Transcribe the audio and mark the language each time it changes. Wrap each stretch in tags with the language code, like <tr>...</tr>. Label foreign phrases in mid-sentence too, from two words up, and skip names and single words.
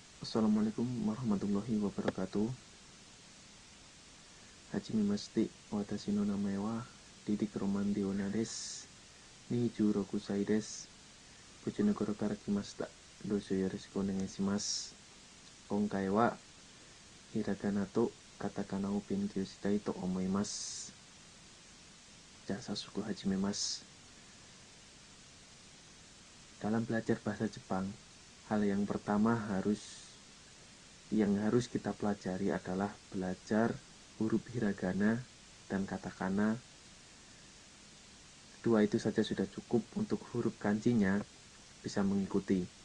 <ar>السلام عليكم ورحمة الله وبركاته.</ar> <ja>Hajime masti watashi no namae wa Didik Roman Diona desu. 26 歳です。うちの頃から来ました。どうぞよろしくお願いします。今回はひらがなとカタカナを勉強したいと思います。じゃあ早速始めます。</ja> <id>Dalam belajar bahasa Jepang, hal yang pertama yang harus kita pelajari adalah belajar huruf hiragana dan katakana. Dua itu saja sudah cukup untuk huruf kanjinya bisa mengikuti.</id>